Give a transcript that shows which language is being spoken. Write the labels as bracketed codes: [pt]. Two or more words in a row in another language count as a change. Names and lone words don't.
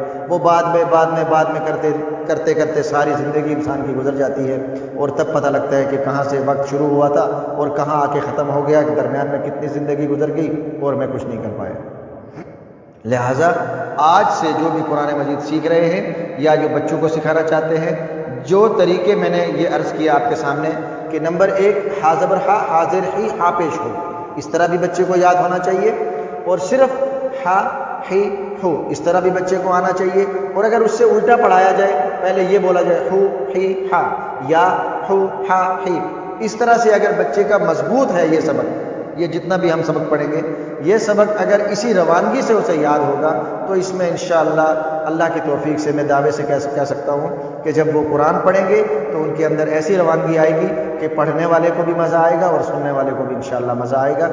[ur] وہ بعد میں کرتے کرتے ساری زندگی انسان کی گزر جاتی ہے، اور تب پتہ لگتا ہے کہ کہاں سے وقت شروع ہوا تھا اور کہاں آ کے ختم ہو گیا، کہ درمیان میں کتنی زندگی گزر گئی اور میں کچھ نہیں کر پایا۔ لہٰذا آج سے جو بھی قرآن مجید سیکھ رہے ہیں یا جو بچوں کو سکھانا چاہتے ہیں، جو طریقے میں نے یہ عرض کیا آپ کے سامنے کہ نمبر 1 ہا زبر ہا، ہا زیر ہی، ہا پیش ہو، اس طرح بھی بچے کو یاد ہونا چاہیے، اور صرف ہا ہی ہو اس طرح بھی بچے کو آنا چاہیے۔ اور اگر اس سے الٹا پڑھایا جائے، پہلے یہ بولا جائے ہو ہی ہا یا ہو ہا ہی، اس طرح سے اگر بچے کا مضبوط ہے یہ سبق، یہ جتنا بھی ہم سبق پڑھیں گے، یہ سبق اگر اسی روانگی سے اسے یاد ہوگا تو اس میں انشاءاللہ اللہ کی توفیق سے میں دعوے سے کہہ سکتا ہوں کہ جب وہ قرآن پڑھیں گے تو ان کے اندر ایسی روانگی آئے گی کہ پڑھنے والے کو بھی مزہ آئے گا اور سننے والے کو بھی انشاءاللہ مزہ آئے گا۔